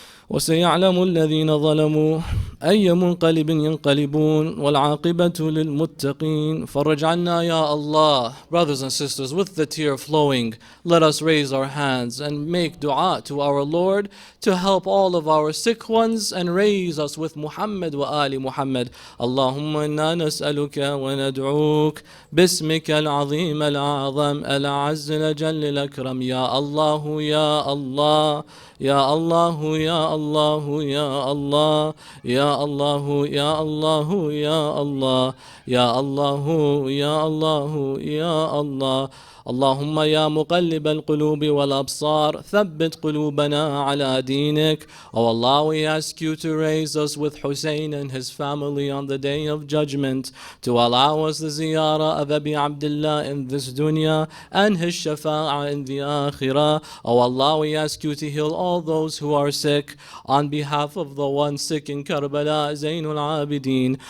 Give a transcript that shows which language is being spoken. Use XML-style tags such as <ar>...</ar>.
<ar>وسيعلم الذين ظلموا أي منقلب ينقلبون والعاقبة للمتقين. فرج عنا يا Allah.</ar> <en>Brothers and sisters, with the tear flowing, let us raise our hands and make dua to our Lord to help all of our sick ones and raise us with Muhammad wa Ali Muhammad.</en> <ar>Allahumma inna nas'aluka wa nad'uk bismika al-azim al-a'zam al-azz al-jall al-akram. Ya Allah, Ya Allah, Ya Allah, Ya Allah, Ya Allah, Ya Allah, Ya Allah, Ya Allah, Ya Allah, Ya Allah, Ya Allah. اللهم يا مقلب القلوب والأبصار ثبت قلوبنا على دينك.</ar> <en>Oh Allah, we ask you to raise us with Hussein and his family on the day of judgment, to allow us the ziyarah of Abi Abdullah in this dunya and his shafa'ah in the akhirah. Oh Allah, we ask you to heal all those who are sick on behalf of the one sick in Karbala, Zainul Abidin.</en>